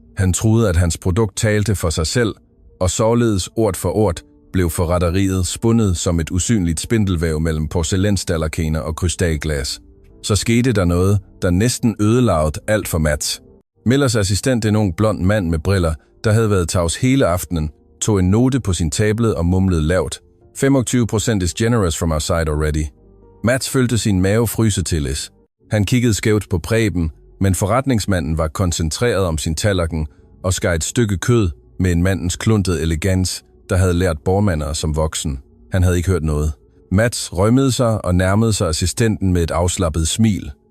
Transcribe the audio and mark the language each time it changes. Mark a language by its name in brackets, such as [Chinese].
[Danish] Han troede, at hans produkt talte for sig selv, og således ord for ord blev forretteriet spundet som et usynligt spindelvæv mellem porcelænstallerkener og krystalglas. Så skete der noget, der næsten ødelagde alt for Mats. Millers assistent, en ung blond mand med briller, der havde været tavs hele aftenen, tog en note på sin tablet og mumlede lavt. [English] 25% is generous from our side already. [Danish] Mats følte sin mave fryse til. Han kiggede skævt på Preben, men forretningsmanden var koncentreret om sin tallerken og skar et stykke kød med en mandens kluntede elegans, der havde lært borgmander som voksen. Han havde ikke hørt noget. Mats rømmede sig og nærmede sig assistenten med et afslappet smil.